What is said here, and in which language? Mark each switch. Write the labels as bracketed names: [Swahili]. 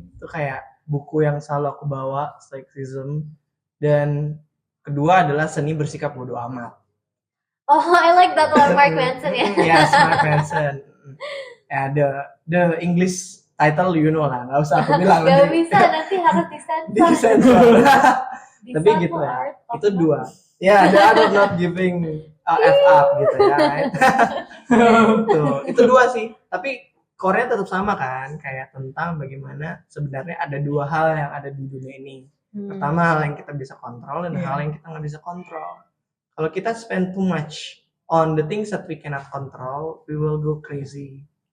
[Indonesian] Itu kayak buku yang selalu aku bawa, stoicism. Dan kedua adalah Seni Bersikap Bodo Amat. [English] Oh, I like that one, Mark Manson ya. Yes, Mark Manson. Ya, the English title lah, [Indonesian] nggak usah aku bilang. Gak bisa, nanti harus disensor. Tapi gitu ya, itu 2. Ya, [English] the art of not giving [Indonesian] F up gitu ya. Tuh, itu dua sih. Tapi Korea tetap sama kan, kayak tentang bagaimana sebenarnya ada dua hal yang ada di dunia ini. Pertama hal yang kita bisa kontrol dan hal yang kita nggak bisa kontrol. Kalau kita [English] spend too much on the things that we cannot control, we will go crazy.